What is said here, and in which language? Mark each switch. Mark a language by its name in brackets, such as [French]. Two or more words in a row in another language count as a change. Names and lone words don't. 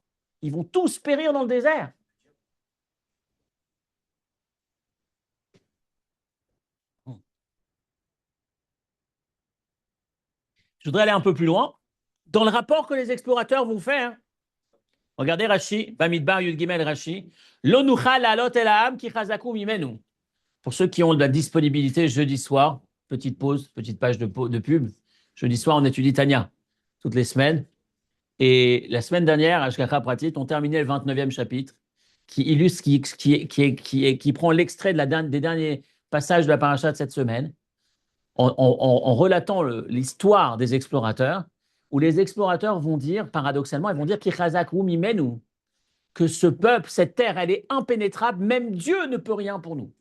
[French] Ils vont tous périr dans le désert. Je voudrais aller un peu plus loin. Dans le rapport que les explorateurs vont faire, regardez Rashi, Bamidbar Yud Gimel Rashi, [Hebrew] לא נוכל לעלות אל העם כי חזקו ממנו. [French] Pour ceux qui ont de la disponibilité jeudi soir, petite pause, petite page de pub. Jeudi soir, on étudie Tanya toutes les semaines. Et la semaine dernière, à [Hebrew] השגחה פרטית, [French] on terminait le 29e chapitre qui illustre, qui prend l'extrait des derniers passages de la paracha de cette semaine en relatant l'histoire des explorateurs, où les explorateurs vont dire, paradoxalement, ils vont dire que ce peuple, cette terre, elle est impénétrable, même Dieu ne peut rien pour nous.